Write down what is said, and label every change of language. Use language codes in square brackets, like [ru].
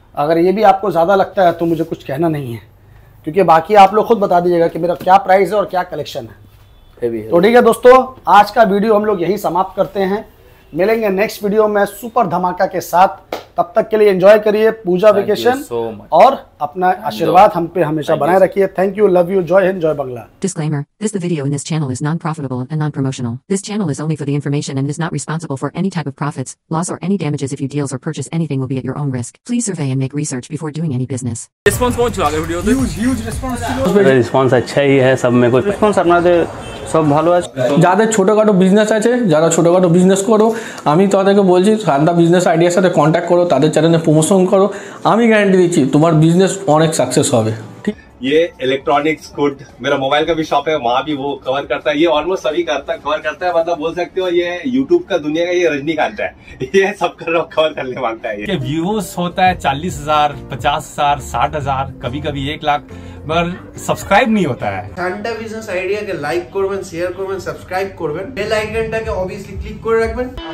[hi] अगर ये भी आपको ज़्यादा लगता है तो मुझे कुछ कहना नहीं है, क्योंकि बाकी आप लोग खुद बता दीजिएगा कि मेरा क्या प्राइस है और क्या कलेक्शन है। तो ठीक है दोस्तों, आज का वीडियो हम लोग यही समाप्त करते हैं। मिलेंगे नेक्स्ट वीडियो में सुपर धमाका के साथ। तब तक के लिए एंजॉय करिए पूजा वेकेशन और अपना आशीर्वाद हम पे हमेशा बनाए रखिए। थैंक यू, लव यू, जय हिंद, जय Bangla. [en] Disclaimer: the video in this channel is non-profitable and non-promotional. This channel is only for the information and is not responsible for any type of profits, loss or any damages. If you deals or purchase anything, will be at your own risk. Please survey and make research before doing any business. [hi] Response पहुंच चुका है video पे। Huge response [bn] response [hi] अच्छा ही है, सब में कोई [bn] response আপনাদের সব ভালো আছে। যাদের ছোটোখাটো বিজনেস আছে, যারা ছোটোখাটো বিজনেস করো, আমি তাদেরকে বলছি সান্দা বিজনেস আইডিয়ার সাথে কন্ট্যাক্ট করো, তাদের চ্যানেলে প্রমোশন করো। আমি গ্যারান্টি দিচ্ছি তোমার বিজনেস অনেক সাকসেস হবে। ঠিক, [hi] ये इलेक्ट्रॉनिक्स गुड, मेरा मोबाइल का भी शॉप है, वहाँ भी वो कवर करता है। ये ऑलमोस्ट सभी कवर करता है, मतलब बोल सकते हो ये यूट्यूब का दुनिया का ये रजनीकांत है, ये सब कवर करने मांगता है। ये व्यूज होता है 40,000, 50,000, 60,000, कभी कभी 1 लाख, मगर सब्सक्राइब नहीं होता है। [bn] ঠান্ডা বিজনেস আইডিয়াকে লাইক করবেন, শেয়ার করবেন, সাবস্ক্রাইব করবেন, বেল আইকনটাকে অবভিয়াসলি ক্লিক করে রাখবেন।